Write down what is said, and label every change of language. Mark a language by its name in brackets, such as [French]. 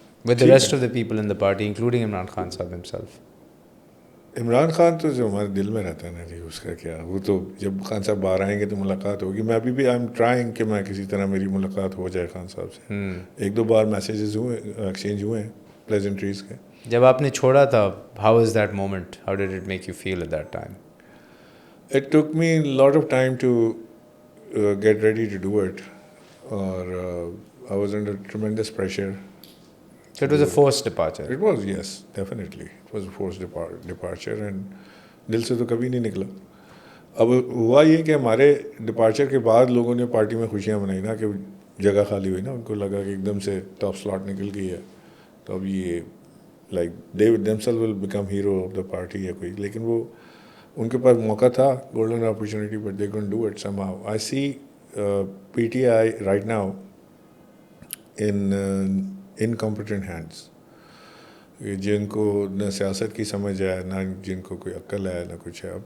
[English] With the rest of the people in the party including Imran Khan sahab himself? [Urdu] Imran Khan تو جو ہمارے دل میں رہتا ہے نا جی, اس کا کیا, وہ تو جب خان صاحب باہر آئیں گے تو ملاقات ہوگی. میں ابھی بھی [English] I am trying [Urdu] کہ میں کسی طرح میری ملاقات ہو جائے خان صاحب سے. ایک دو بار میسیجز ہوئے, ایکسچینج ہوئے ہیں پلیزنٹریز کے. جب آپ نے چھوڑا تھا, [English] How is that moment, how did it make you feel at that time? It took me a lot of time to get ready to do it, or I was under tremendous pressure. So it was a forced departure. It was, yes, definitely. It was a forced departure, and [Urdu] دل سے تو کبھی نہیں نکلا. اب ہوا یہ کہ ہمارے ڈپارچر کے بعد لوگوں نے پارٹی میں خوشیاں منائی نا, کہ جگہ خالی ہوئی نا, ان کو لگا کہ ایک دم سے ٹاپ سلاٹ نکل گئی ہے. تو اب یہ like [English] they themselves will become hero of the party [Urdu] یا کوئی. لیکن وہ ان کے پاس موقع تھا, golden opportunity, [English] But they couldn't do it somehow. I see PTI right now in incompetent hands, [Urdu] جن کو نہ سیاست کی سمجھ ہے, نہ جن کو کوئی عقل ہے, نہ کچھ ہے.